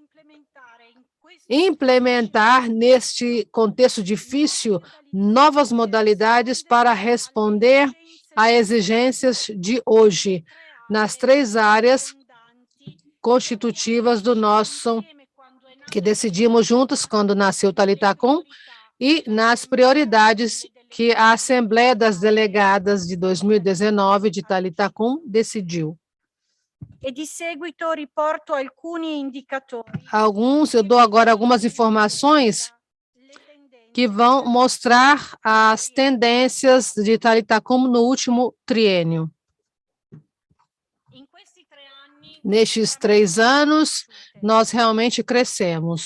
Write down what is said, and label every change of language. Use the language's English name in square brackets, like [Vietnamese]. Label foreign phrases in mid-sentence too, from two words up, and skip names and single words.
[Portuguese] implementar, neste contexto difícil, novas modalidades para responder a exigências de hoje, nas 3 áreas constitutivas do nosso, que decidimos juntos quando nasceu Thalita Kum, e nas prioridades que a Assembleia das Delegadas de 2019 de Thalita Kum decidiu. [Italian] E di seguito riporto alcuni indicatori. [Portuguese] Eu dou agora algumas informações que vão mostrar as tendências de Thalita Kum no último triênio. Nestes 3 anos, nós realmente crescemos.